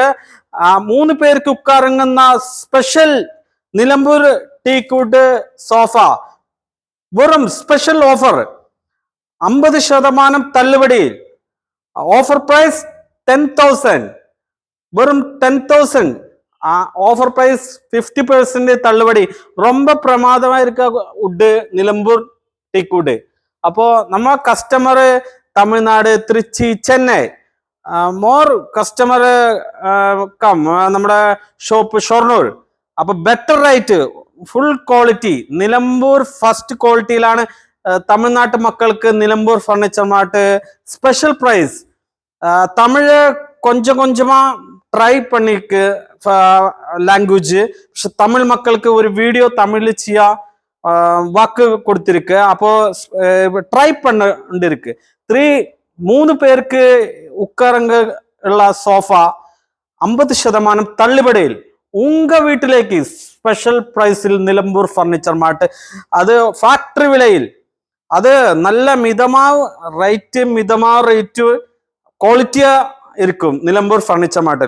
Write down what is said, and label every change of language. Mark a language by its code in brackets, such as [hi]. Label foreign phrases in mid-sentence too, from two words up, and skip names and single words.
[ml] 3 പേർക്ക് ഉക്കാറങ്ങുന്ന സ്പെഷ്യൽ നിലമ്പൂർ ടീക്കൂട്ട് സോഫ വെറും [en] special offer [ml] 50% തള്ളുപടിയിൽ. [en] offer price 10,000, വെറും 10,000. offer price 50% തള്ളുപടി. [ta] ரொம்ப பிரமாதமா இருக்க வுட் நிலம்பூர் [en] teak wood. [ta] அப்போ நம்ம கஸ்டமர் തമിഴ്നാട്, திருச்சி, ചെന്നൈ [en] more customer come [ta] നമ്മുടെ ഷോപ്പ് ഷൊർണൂർ. [ml] അപ്പൊ [en] better rate, full quality, [ml] നിലമ്പൂർ [en] first quality [ml] തമിഴ്നാട്ട് മക്കൾക്ക് നിലമ്പൂർ ഫർണിച്ചർ മാർട്ട് [en] special price. [ta] தமிழை கொஞ்சம் கொஞ்சமா ட்ரை பண்ணிருக்கு லாங்குவேஜ். தமிழ் மக்களுக்கு ஒரு வீடியோ தமிழ்ல செய்ய வாக்கு கொடுத்திருக்கு. அப்போ ட்ரை பண்ண இருக்கு. [ml] 3 പേർക്ക് ഉക്കാറങ്ങ ഉള്ള സോഫ 50% തള്ളുപടിയിൽ ഉങ്ക വീട്ടിലേക്ക് [en] special price [ml] നിലമ്പൂർ ഫർണിച്ചർ മാർട്ട്. അത് ഫാക്ടറി വിലയിൽ, അത് നല്ല മിതമായ റേറ്റ് ക്വാളിറ്റിയാ ഇരിക്കും നിലമ്പൂർ ഫർണിച്ചർ മാർട്ടിൽ.